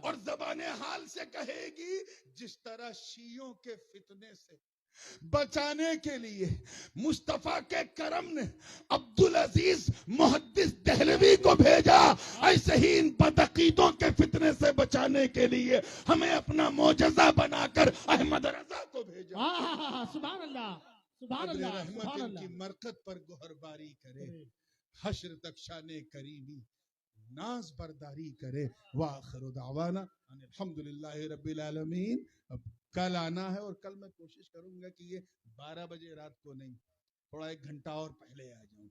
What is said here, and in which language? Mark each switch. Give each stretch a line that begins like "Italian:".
Urdu: اور زبان حال سے کہے گی جس طرح شیعوں کے فتنے سے بچانے کے لیے مصطفیٰ کے کرم نے عبدالعزیز محدث دہلوی کو بھیجا، ایسے ہی ان بدعقیدوں کے فتنے سے بچانے کے لیے ہمیں اپنا معجزہ بنا کر احمد رضا کو بھیجا. سبحان اللہ. سبحان قدر اللہ. رحمت سبحان ان کی اللہ. مرکت پر گوہر باری کرے، حشر تک شان کریمی ناز برداری کرے.
Arabic: وآخر دعوانا ان الحمدللہ رب العالمین.
Urdu: اب کل آنا ہے اور کل میں کوشش کروں گا کہ یہ 12 بجے رات کو نہیں، تھوڑا 1 گھنٹہ اور پہلے آ جاؤں.